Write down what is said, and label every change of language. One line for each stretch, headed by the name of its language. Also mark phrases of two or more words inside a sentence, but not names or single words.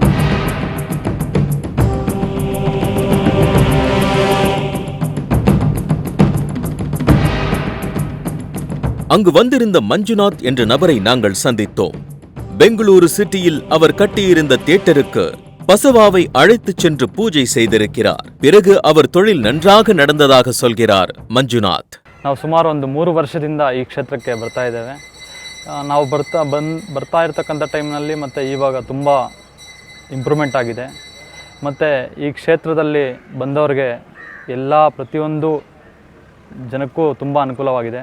Tamil: அங்கு வந்திருந்த மஞ்சுநாத் என்ற நபரை நாங்கள் சந்தித்தோம். பெங்களூரு சிட்டியில் அவர் கட்டியிருந்த தியேட்டருக்கு பசவாவை அழைத்துச் சென்று பூஜை செய்திருக்கிறார். பிறகு அவர் தொழில் நன்றாக நடந்ததாக சொல்கிறார் மஞ்சுநாத்.
Kannada: ನಾವು ಸುಮಾರು ಒಂದು 3 ವರ್ಷದಿಂದ ಈ ಕ್ಷೇತ್ರಕ್ಕೆ ಬರ್ತಾ ಇದ್ದೇವೆ. ನಾವು ಬರ್ತಾ ಇರತಕ್ಕಂಥ ಟೈಮ್ನಲ್ಲಿ ಮತ್ತು ಇವಾಗ ತುಂಬ ಇಂಪ್ರೂವ್ಮೆಂಟ್ ಆಗಿದೆ. ಮತ್ತು ಈ ಕ್ಷೇತ್ರದಲ್ಲಿ ಬಂದವರಿಗೆ ಪ್ರತಿಯೊಂದು ಜನಕ್ಕೂ ತುಂಬ ಅನುಕೂಲವಾಗಿದೆ.